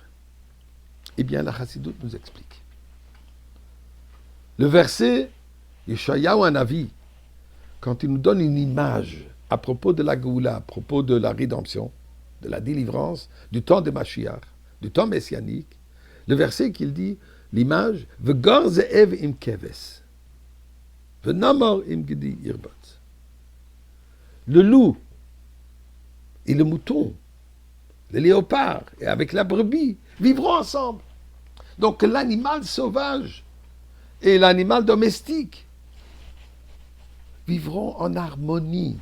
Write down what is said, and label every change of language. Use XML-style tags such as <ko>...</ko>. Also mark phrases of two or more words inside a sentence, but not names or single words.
<fr>Eh bien, la Chassidoute nous explique. Le verset, Yeshayahu Hanavi, quand il nous donne une image à propos de la Géoula, à propos de la rédemption, de la délivrance, du temps de Mashiach, du temps messianique, le verset qu'il dit, l'image,</fr> <he>וגר זאב עם כבש ונמר עם גדי ירבץ.</he> <fr>Le loup et le mouton, le léopard et avec la brebis vivront ensemble. Donc l'animal sauvage et l'animal domestique vivront en harmonie.</fr>